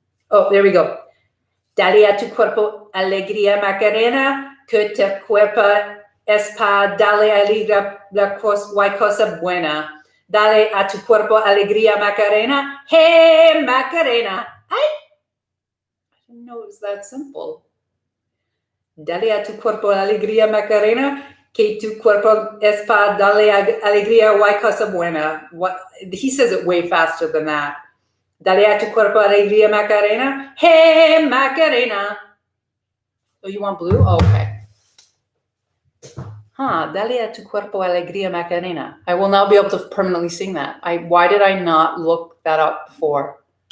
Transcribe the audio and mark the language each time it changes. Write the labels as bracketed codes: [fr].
[en] Oh, there we go. [es] Dale a tu cuerpo alegría Macarena, que tu cuerpo es pa dale alegría la cosa buena. Dale a tu cuerpo alegría Macarena. Hey, Macarena. [en] I didn't know it was that simple. [es] Dale a tu cuerpo alegría Macarena, que tu cuerpo es pa dale alegría y cosa buena. [en] What? He says it way faster than that. [es] Dale a tu cuerpo alegría Macarena. Hey, Macarena. [en] Oh, you want blue? Oh, okay. [es] Dale a tu cuerpo alegría Macarena. [en] I will now be able to permanently sing that. Why did I not look that up before?